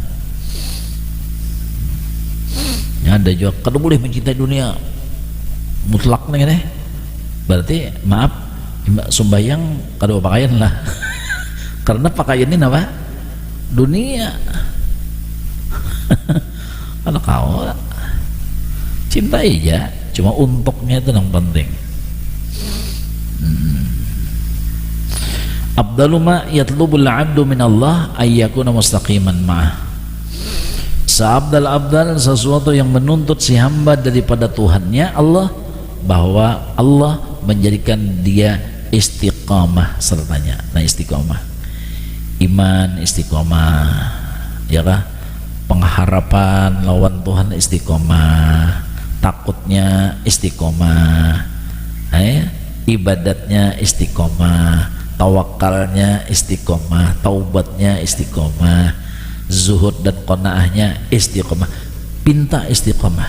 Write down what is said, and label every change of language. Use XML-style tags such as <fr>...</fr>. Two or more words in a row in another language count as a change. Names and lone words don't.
<bjn>ya, ada juga kada boleh mencintai dunia mutlak nih deh, berarti maaf sumbayang kada pakaian lah karena pakaian ini apa dunia kalau kau cintai aja, cuma untuknya itu yang penting.</bjn> <ar>أفضل ما يطلب العبد من الله أن يكون مستقيما معه.</ar> <bjn>Seabdal sesuatu yang menuntut si hamba daripada Tuhannya Allah, bahwa Allah menjadikan dia istiqamah sertanya. Nah istiqamah, iman istiqamah ya kah, pengharapan lawan Tuhan istiqamah, takutnya istiqamah, ibadatnya istiqamah, tawakalnya istiqamah, taubatnya istiqamah, zuhud dan qanaahnya istiqamah, pinta istiqamah.</bjn>